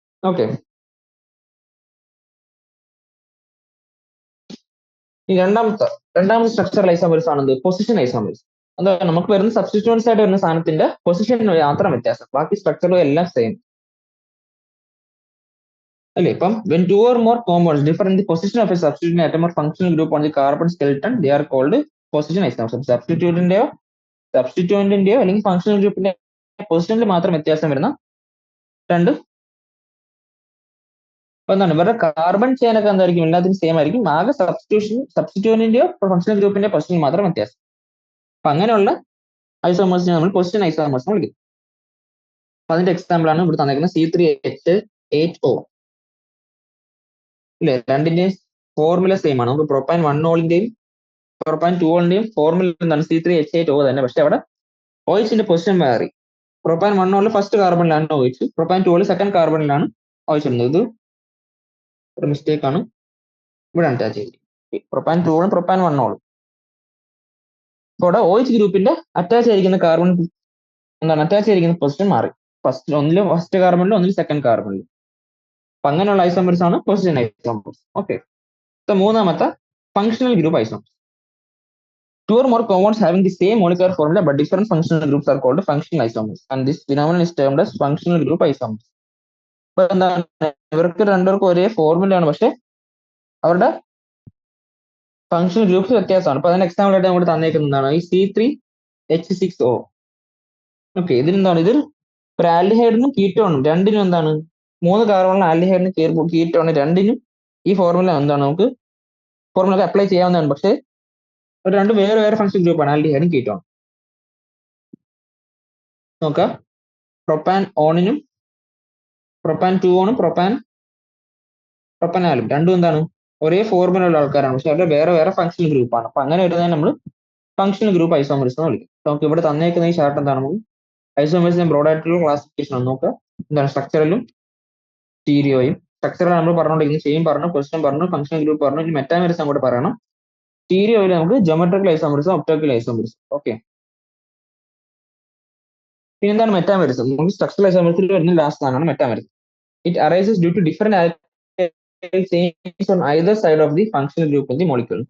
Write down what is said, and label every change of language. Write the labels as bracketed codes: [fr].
[ml] Okay, ഈ രണ്ടാമത്തെ structural isomerism ആണെന്ത്? Position isomerism. എന്താ? നമുക്ക് വരുന്ന സബ്സ്റ്റിറ്റ്യൂവൻസ് ആയിട്ട് വരുന്ന സാധനത്തിന്റെ പൊസിഷൻ മാത്രം വ്യത്യാസം, ബാക്കി സ്ട്രക്ചറും എല്ലാം സെയിം അല്ലേ? [en] ഇപ്പം when two or more compounds differ in the position of a substituent atom or functional group on the carbon skeleton, they are called position isomers. [ml] സബ്സ്റ്റിറ്റ്യൂവന്റിന്റെയോ അല്ലെങ്കിൽ ഫങ്ഷണൽ ഗ്രൂപ്പിന്റെ പൊസിഷനിൽ മാത്രം വ്യത്യാസം വരുന്ന രണ്ട്. അപ്പൊ എന്താണ്? ഇവരുടെ കാർബൺ ചെയിൻ ഒക്കെ എന്തായിരിക്കും? എല്ലാത്തിനും സെയിം ആയിരിക്കും. ആകെ സബ്സ്റ്റിറ്റ്യൂവന്റിന്റെയോ ഫങ്ഷണൽ ഗ്രൂപ്പിന്റെ പൊസിഷൻ മാത്രം വ്യത്യാസം. അപ്പൊ അങ്ങനെയുള്ള ഐസോമേഴ്സിനെ നമ്മൾ പൊസിഷൻ ഐസോമേഴ്സ് എന്ന് വിളിക്കും. അപ്പൊ അതിന്റെ എക്സാമ്പിൾ ആണ് ഇവിടെ തന്നിരിക്കുന്നത് C3H8O ഇല്ലേ? രണ്ടിന്റെയും ഫോർമുല സെയിം ആണ്. നമുക്ക് പ്രൊപ്പൈൻ 1-ഓളിന്റെയും പ്രൊപ്പൈൻ 2-ഓളിന്റെയും ഫോർമുല എന്താണ്? C3H8O തന്നെ, പക്ഷെ അവിടെ OHന്റെ പൊസിഷൻ മാറി. Propyne 1-ഓളിൽ first കാർബണിലാണ് OH, propyne 2-ഓളിൽ second കാർബണിലാണ് OH ഇടുന്നത്. ഇത് ഒരു മിസ്റ്റേക്ക് ആണ്, ഇവിടെ അറ്റാച്ച് ചെയ്തിരിക്കുന്നത്. Propyne 2-ഓളും propyne 1-ഓളും. ഇവിടെ OH ഗ്രൂപ്പിന്റെ അറ്റാച്ച് ആയിരിക്കുന്ന കാർബൺ എന്താണ്? അറ്റാച്ച് ചെയ്തിരിക്കുന്ന പൊസിഷൻ മാറി. ഒന്നിൽ ഫസ്റ്റ് കാർബണിലും ഒന്നിൽ സെക്കൻഡ് കാർബണിലും. അപ്പൊ അങ്ങനെയുള്ള ഐസോമേഴ്സ് ആണ് പൊസിഷൻ ഐസോമേഴ്സ്. ഓക്കെ, മൂന്നാമത്തെ functional group isomers. [en] Two or more compounds having the same molecular formula but different functional groups are called functional isomers, and this phenomenon is termed as functional group isomers. [ml] അപ്പൊ എന്താണ്? ഇവർക്ക് രണ്ടുപേർക്കും ഒരേ ഫോർമുലയാണ്, പക്ഷെ അവരുടെ functional groups വ്യത്യാസമാണ്. അപ്പൊ അതിന് എക്സാമ്പിൾ ആയിട്ട് നമ്മൾ തന്നേക്കുന്നതാണ് ഈ C3H6O. ഓക്കെ, ഇതിനെന്താണ്? ഇത് ഒരു ആൽഡിഹൈഡിനും കീറ്റോണും രണ്ടിനും എന്താണ്? 3 കാർബണുള്ള ആൽഡിഹൈഡിനും കീറ്റോണ് രണ്ടിനും ഈ ഫോർമുല എന്താണ്? നമുക്ക് ഫോർമുല അപ്ലൈ ചെയ്യാവുന്നതാണ്, പക്ഷെ രണ്ട് വേറെ വേറെ ഫങ്ഷണൽ ഗ്രൂപ്പാണ് ആൽഡിഹൈഡും കീറ്റോൺ. നോക്കാം, പ്രൊപ്പാൻ ഓണിനും പ്രൊപ്പാൻ 2-ഓണും പ്രൊപ്പനാലും രണ്ടും എന്താണ്? ഒരേ ഫോർമുല ഉള്ള ആൾക്കാരാണ്, പക്ഷെ അവരുടെ വേറെ വേറെ ഫങ്ഷണൽ ഗ്രൂപ്പാണ്. അപ്പൊ അങ്ങനെ വരുന്നതിന് നമ്മൾ ഫങ്ഷണൽ ഗ്രൂപ്പ് ഐസോമേഴ്സ് എന്ന് വിളിക്കും. നമുക്ക് ഇവിടെ തന്നേക്കുന്ന ഈ ചാർട്ട് എന്താണ്? നമുക്ക് ഐസോമേഴ്സിന്റെ ബ്രോഡ് ആയിട്ടുള്ള ക്ലാസിഫിക്കേഷൻ ആണ്. നോക്കുക, എന്താണ്? സ്ട്രക്ചറലും സ്റ്റീരിയോയും. സ്ട്രക്ചറൽ നമ്മൾ പറഞ്ഞുകൊണ്ടിരിക്കുന്നത് ചെയിൻ പറഞ്ഞു, പൊസിഷൻ പറഞ്ഞു, ഫങ്ഷണൽ ഗ്രൂപ്പ് പറഞ്ഞു, ഇനി മെറ്റാമേഴ്സ് അങ്ങോട്ട് പറയണം. സ്റ്റീരിയോയിൽ നമുക്ക് ജോമെട്രിക്കൽ ഐസോമേഴ്സും ഒപ്റ്റോക്കൽ ഐസോമേഴ്സും. ഓക്കെ, പിന്നെ എന്താണ് മെറ്റാമേഴ്സ്? നമുക്ക് സ്ട്രക്ചറൽ ഐസോമേഴ്സിൽ വരുന്ന ലാസ്റ്റ് ആണ് മെറ്റാമേഴ്സ്. [en] It arises due to different chains on either side of the functional group in the molecule.